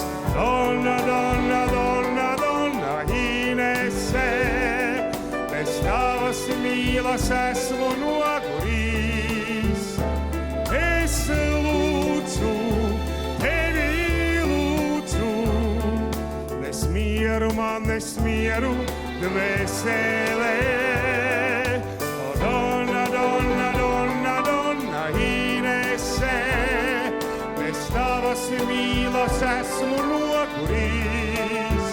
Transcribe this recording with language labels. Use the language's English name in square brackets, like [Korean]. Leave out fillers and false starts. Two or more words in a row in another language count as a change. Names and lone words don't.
[Italian] Donna, donna, donna, donna, [Latvian] Inese, bez tavas mīlas esmu nogurījis. Es lūdzu, tevi lūdzu, nes mieru man, nes mieru dvēselē. [Italian] O donna, donna, donna, donna, [Latvian] Inese, bez tavas mīlas esmu nogurījis.